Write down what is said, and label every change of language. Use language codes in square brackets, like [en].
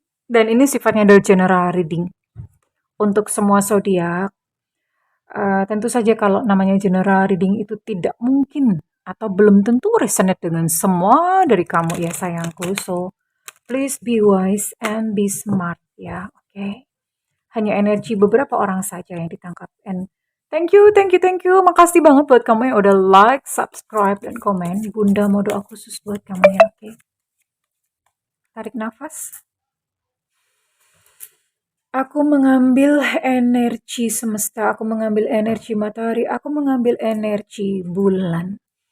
[id] Dan ini sifatnya dari general reading untuk semua zodiak. Tentu saja kalau namanya general reading itu tidak mungkin atau belum tentu resonate dengan semua dari kamu ya sayangku. [en] So, please be wise and be smart ya, oke? [id] Hanya energi beberapa orang saja yang ditangkap. [en] And thank you. [id] Makasih banget buat kamu yang udah like, subscribe, dan komen. Bunda mau doa khusus buat kamu ya, oke? Tarik nafas. Aku mengambil energi semesta, aku mengambil energi matahari, aku mengambil energi bulan.